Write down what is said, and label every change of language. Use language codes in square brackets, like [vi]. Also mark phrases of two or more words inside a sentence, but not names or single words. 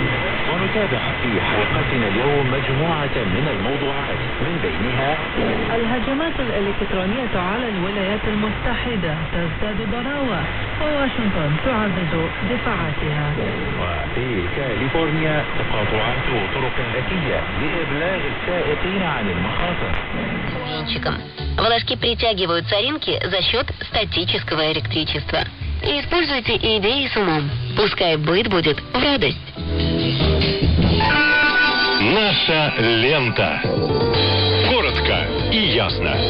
[ar] ونتابع في حلقتنا اليوم مجموعة من الموضوعات، من بينها الهجمات الإلكترونية على الولايات المتحدة تزداد ضراوة، وواشنطن تعزز دفاعاتها. وفي كاليفورنيا تقاطعات طرق ذكية لإبلاغ السائقين عن المخاطر. [ru] Волоски притягивают соринки за счет статического электричества. Используйте идеи с умом. Пускай быт будет в радость. Наша лента. Коротко и ясно.